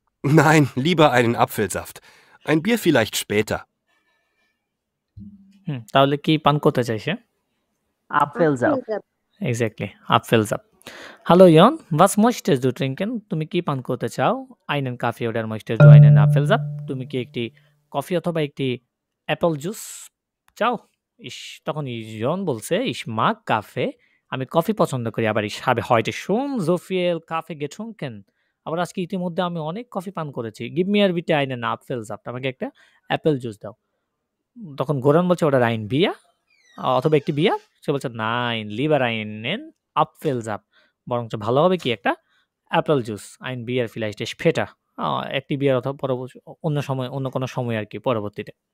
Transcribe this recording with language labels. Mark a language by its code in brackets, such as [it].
[de] Nein, lieber einen Apfelsaft. Ein Bier vielleicht später. [bn] তাহলে কি পান করতে চাইছে? আপেলসাফট। Exactly, আপফেলসাফট। Hello ইয়ন, [de] was möchtest du trinken? [bn] তুমি কি পান করতে চাও? [de] einen Kaffee oder möchtest du einen Apfelsaft? [bn] তুমি কি একটি কফি অথবা একটি অ্যাপেল জুস চাও? তখন ইয়ন বলছে [de] ich mag Kaffee. [bn] আমি কফি পছন্দ করি, আবার [de] ich habe heute schon so viel Kaffee getrunken. [bn] আবার আজকে ইতিমধ্যে আমি অনেক কফি পান করেছি। [de] Gib mir bitte einen Apfelsaft. [bn] আমাকে একটা অ্যাপেল জুস দাও। তখন গোরান বলছে ওটা ein Bier অথবা একটি বিয়ার। সে বলছে [de] nein, lieber einen Apfelsaft. [bn] বরঞ্চ ভালো হবে কি একটা Apple juice. [de] ein Bier vielleicht später. [bn] একটি বিয়ার অথবা অন্য সময়, অন্য কোনো সময় আর কি পরবর্তীতে।